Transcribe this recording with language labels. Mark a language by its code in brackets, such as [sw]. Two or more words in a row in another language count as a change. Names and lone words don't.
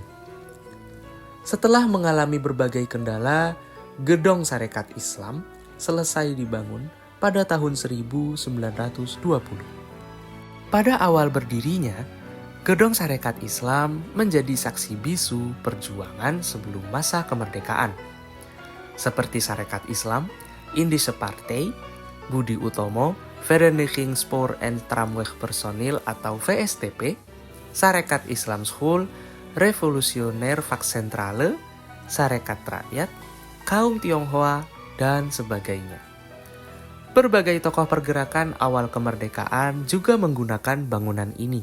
[id] Setelah mengalami berbagai kendala, Gedong Sarekat Islam selesai dibangun pada tahun 1920. Pada awal berdirinya, Gedong Sarekat Islam menjadi saksi bisu perjuangan sebelum masa kemerdekaan. Seperti Sarekat Islam, Indische Partij, Budi Utomo, Vereniging Spoor en Tramweg Personeel atau VSTP, Sarekat Islam School, Revolusioner Vaksentrale, Sarekat Rakyat, Kaum Tionghoa, dan sebagainya. Berbagai tokoh pergerakan awal kemerdekaan juga menggunakan bangunan ini.